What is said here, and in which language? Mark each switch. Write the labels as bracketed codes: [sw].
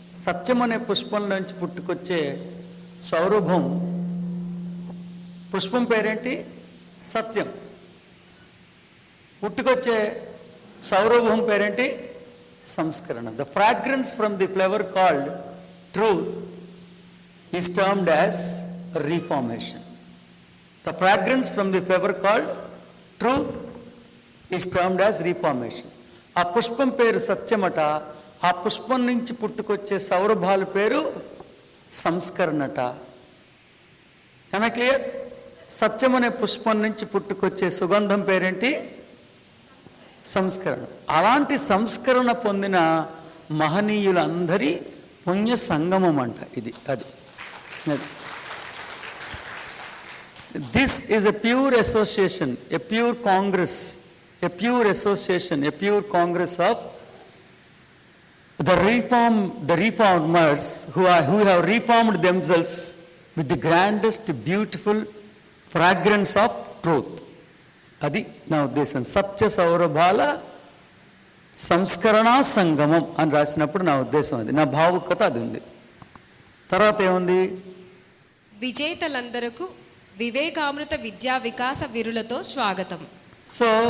[te] సత్యం అనే పుష్పం నుంచి పుట్టుకొచ్చే సౌరభం, పుష్పం పేరేంటి? సత్యం. పుట్టుకొచ్చే సౌరభం పేరేంటి? సంస్కరణ. [en] The fragrance from the flavour called truth is termed as reformation. The fragrance from the flower called truth is termed as reformation. [te] ఆ పుష్పం పేరు సత్యమట. ఆ పుష్పం నుంచి పుట్టుకొచ్చే సౌరభాల పేరు సంస్కరణట. ఏమైనా క్లియర్? సత్యం అనే పుష్పం నుంచి పుట్టుకొచ్చే సుగంధం పేరేంటి? సంస్కరణ. అలాంటి సంస్కరణ పొందిన మహనీయులందరి పుణ్య సంగమం అంట ఇది. అది [en] This is a pure association, a pure congress, a pure association, a pure congress of the reformers who have reformed themselves with the grandest, beautiful fragrance of truth. [te] Adi na uddesham. Satya saurabhala సంస్కరణ సంగమం అని రాసినప్పుడు నా ఉద్దేశం అది, నా భావుకత అది ఉంది. తర్వాత ఏముంది? విజేతలందరకు వివేకామృత విద్యా వికాస విరులతో స్వాగతం. సో